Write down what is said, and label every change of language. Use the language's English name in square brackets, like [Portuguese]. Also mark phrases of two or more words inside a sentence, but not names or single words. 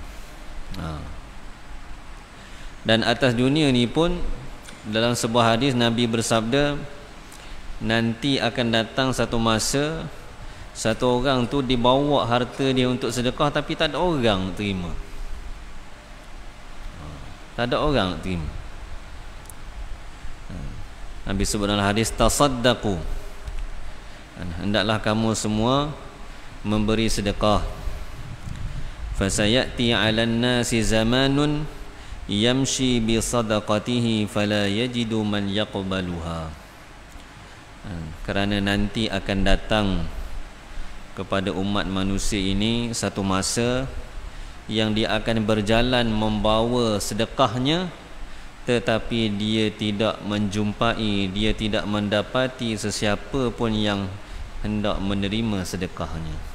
[Malay] Dan atas dunia ni pun, dalam sebuah hadis Nabi bersabda, nanti akan datang satu masa satu orang tu dibawa harta dia untuk sedekah, tapi tak ada orang terima. Tak ada orang terima. Nabi sebut dalam hadis, tasaddaqu, hendaklah kamu semua memberi sedekah. [Arabic] فسيأتي على الناس زمان يمشي بصدقته فلا يجد من يقبلها. [Malay] Kerana nanti akan datang kepada umat manusia ini satu masa yang dia akan berjalan membawa sedekahnya, tetapi dia tidak menjumpai, dia tidak mendapati sesiapa pun yang hendak menerima sedekahnya.